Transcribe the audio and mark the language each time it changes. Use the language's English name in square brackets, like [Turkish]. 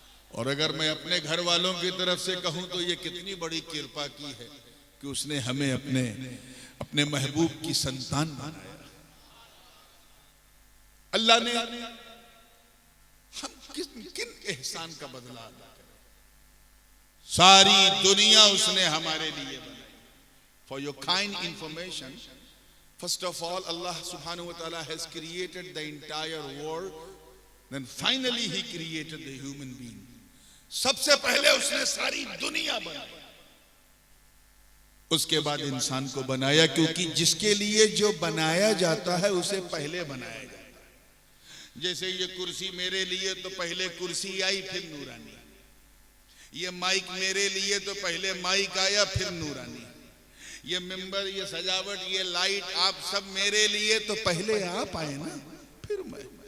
[Hindi] और अगर मैं अपने घर वालों की तरफ से कहूं तो ये कितनी बड़ी कृपा की है कि उसने हमें अपने महबूब की संतान बनाया। अल्लाह ने हम किन एहसान का बदला अदा करें। सारी दुनिया उसने हमारे लिए बनाई। [English] For your kind information, first of all, Allah subhanahu wa ta'ala has created the entire world, then finally he created the human being. [Hindi] सबसे पहले उसने सारी दुनिया बनाई, उसके बाद इंसान को बनाया, क्योंकि जिसके लिए जो बनाया जाता है उसे पहले बनाया जाता है। जैसे ये कुर्सी मेरे लिए तो पहले कुर्सी आई फिर नूरानी, ये माइक मेरे लिए तो पहले माइक आया फिर नूरानी, ये मिंबर, ये सजावट, ये लाइट, आप सब मेरे लिए तो पहले आप आए ना, फिर मैं।